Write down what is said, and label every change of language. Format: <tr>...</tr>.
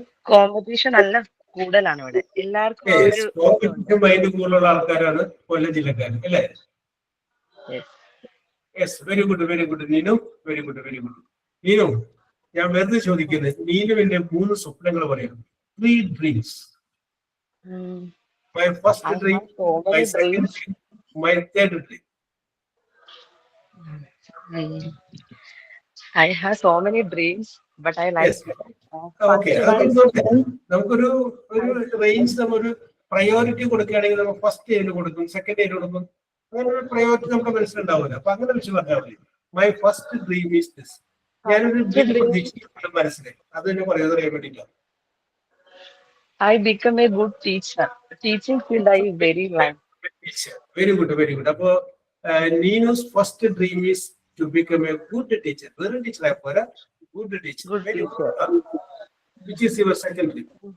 <ml>Competition നല്ല കൂടുതലാണ് ഇവിടെ എല്ലാവർക്കും. കോമ്പറ്റീഷൻ മൈൻഡ് കൂടുതലുള്ള ആൾക്കാരാണ് കൊല്ലം ജില്ലക്കാർ, അല്ലേ?</ml> <en>Yes, very good, very good Neenu, very good, very good. Neenu,</en> <ml>ഞാൻ വെറുതെ ചോദിക്കുന്നത്, നീനുവിന്റെ 3 സ്വപ്നങ്ങൾ പറയാം.</ml> <en>3 dreams. My first dream, my second dream, my third dream. I have so many dreams, but I like.</en> <ml>Okay, നമുക്കൊരു റേഞ്ച്, നമ്മൊരു പ്രയോറിറ്റി കൊടുക്കുകയാണെങ്കിൽ നമ്മൾ ഫസ്റ്റ് ഏതിന് കൊടുക്കും, സെക്കൻഡ് ഏതിന് കൊടുക്കും, അങ്ങനെ ഒരു പ്രയോറിറ്റി നമ്മുടെ മനസ്സിലുണ്ടാവില്ല. അപ്പൊ അങ്ങനെ വെച്ച് പറഞ്ഞാൽ മതി.</ml> <en>My first dream is this.</en> <ml>ഞാനൊരു ഡ്രീം പ്രതീക്ഷിക്കുന്ന മനസ്സിലായി, അത് തന്നെ പറയുന്നത് അറിയാൻ വേണ്ടിയിട്ടാണ്.</ml> <en>I become a good teacher. Teaching field I very like. Very good, very good. അപ്പൊ Neenu's first dream is to become a good teacher. Very teacher, good teacher. Good teacher. Which is your second dream?</en>